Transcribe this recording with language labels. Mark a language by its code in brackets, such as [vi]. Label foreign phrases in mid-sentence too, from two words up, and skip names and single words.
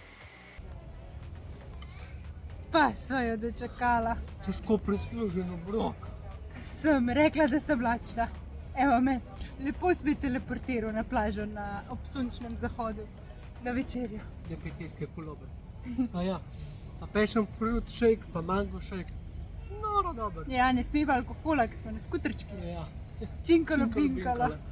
[sl] Pa sva jo dočakala. Težko prisluženo, brok. Sem rekla, da sem lačna. Evo me, lepo si me teleportiral na plažo ob sončnem zahodu, na večerjo. Je petijske fulober. A ja, pa [en] passion fruit shake, [sl] pa [en] mango shake. [sl] Noro dober. Ja, ne smeva alkohola, ki smo na skuterčki. Ja. Činkalo pinkalo.